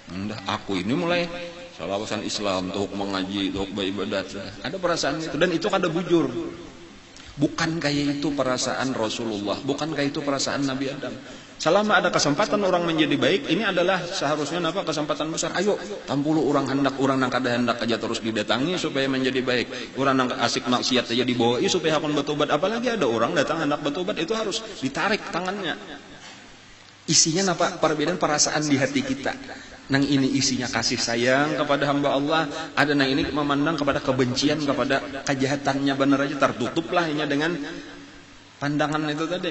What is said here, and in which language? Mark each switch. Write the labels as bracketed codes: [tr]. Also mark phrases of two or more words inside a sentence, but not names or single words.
[bjn] Aku ini mulai salawasan Islam, tuh mengaji, tuh beribadat. Ada perasaan itu, dan itu kada bujur. Bukan kayak itu perasaan Rasulullah, bukan kayak itu perasaan Nabi Adam. [id] Selama ada kesempatan orang menjadi baik, ini adalah seharusnya apa, kesempatan besar. [bjn] Ayo, 60 orang hendak, orang nang kada hendak aja terus didatangi supaya menjadi baik. Orang nang asik maksiat aja dibawa supaya hakon bertobat. [id] Apalagi ada orang datang hendak bertobat, itu harus ditarik tangannya. Isinya apa? [bjn] Perbedaan perasaan di hati kita. Nang ini isinya kasih sayang kepada hamba Allah, ada nang ini memandang kepada kebencian, kepada kejahatannya, benar aja tertutuplah hanya dengan pandangan itu tadi.